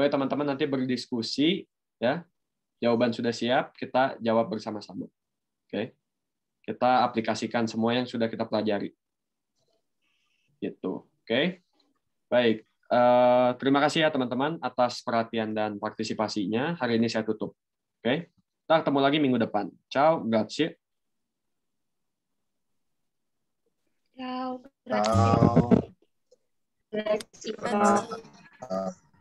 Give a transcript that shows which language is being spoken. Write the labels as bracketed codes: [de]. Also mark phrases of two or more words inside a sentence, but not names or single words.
[id] Boleh teman-teman nanti berdiskusi Ya, jawaban sudah siap, kita jawab bersama-sama. Oke. Kita aplikasikan semua yang sudah kita pelajari. Gitu. Oke. Baik. Terima kasih ya teman-teman atas perhatian dan partisipasinya. Hari ini saya tutup. Oke. Kita ketemu lagi minggu depan. [it] Ciao, grazie. Ciao, Ciao. [id] Terima kasih.